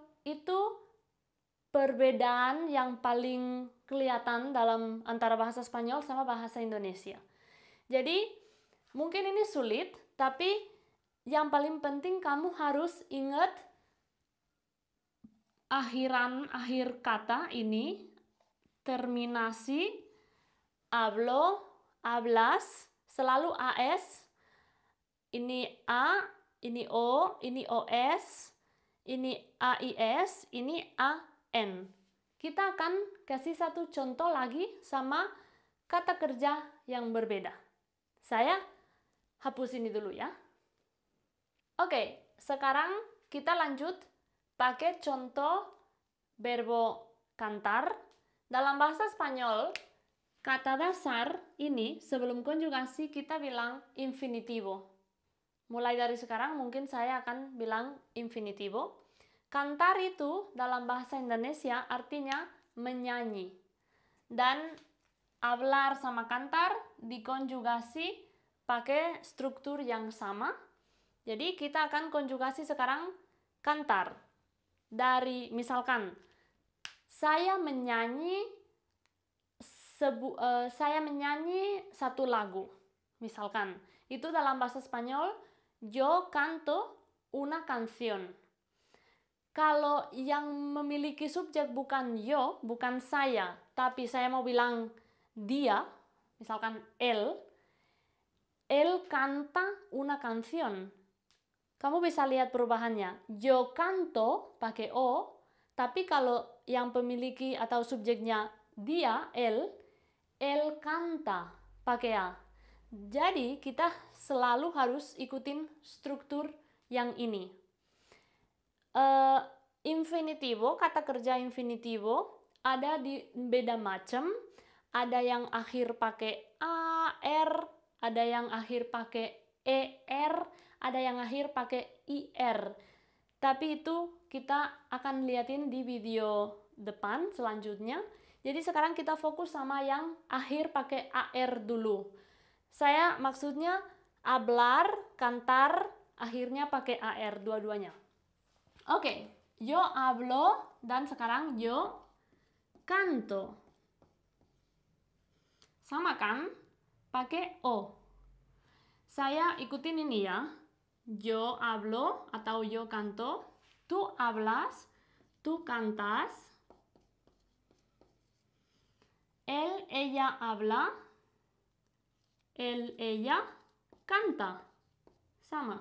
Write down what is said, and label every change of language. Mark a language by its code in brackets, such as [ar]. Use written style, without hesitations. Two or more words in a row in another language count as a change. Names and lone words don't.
[id] Itu perbedaan yang paling kelihatan dalam antara bahasa Spanyol sama bahasa Indonesia. Jadi, mungkin ini sulit, tapi yang paling penting kamu harus ingat akhir kata ini, terminasi, [es] hablo, hablas, [id] selalu AS, ini A, ini O, ini OS, ini AIS, ini AN. Kita akan kasih satu contoh lagi sama kata kerja yang berbeda. Saya hapus ini dulu ya. Oke, sekarang kita lanjut pakai contoh verbo cantar. Dalam bahasa Spanyol, kata dasar ini sebelum konjugasi kita bilang infinitivo. Mulai dari sekarang mungkin saya akan bilang infinitivo. Cantar itu dalam bahasa Indonesia artinya menyanyi. Dan hablar sama cantar dikonjugasi pakai struktur yang sama. Jadi kita akan konjugasi sekarang cantar. Dari misalkan saya menyanyi satu lagu. Misalkan itu dalam bahasa Spanyol [es] yo canto una canción. [id] Kalau yang memiliki subjek bukan yo, bukan saya, tapi saya mau bilang dia, misalkan [es] él canta una canción. [id] Kamu bisa lihat perubahannya. [es] Yo canto [id] pakai O, tapi kalau yang pemiliki atau subjeknya dia, [es] él canta [id] pakai A. Jadi kita selalu harus ikutin struktur yang ini. Infinitivo, kata kerja infinitivo ada di beda macam. Ada yang akhir pakai A, R, ada yang akhir pakai ER, ada yang akhir pakai IR. Tapi itu kita akan liatin di video depan selanjutnya. Jadi sekarang kita fokus sama yang akhir pakai AR dulu. Saya maksudnya hablar, cantar, akhirnya pakai AR dua-duanya. Oke, [es] yo hablo [id] dan sekarang [es] yo canto. [id] Sama kan? Pakai O. Saya ikutin ini ya. [es] Yo hablo atau yo canto. Tú hablas, tú cantas. Él, ella habla. Él, ella canta. [id] Sama.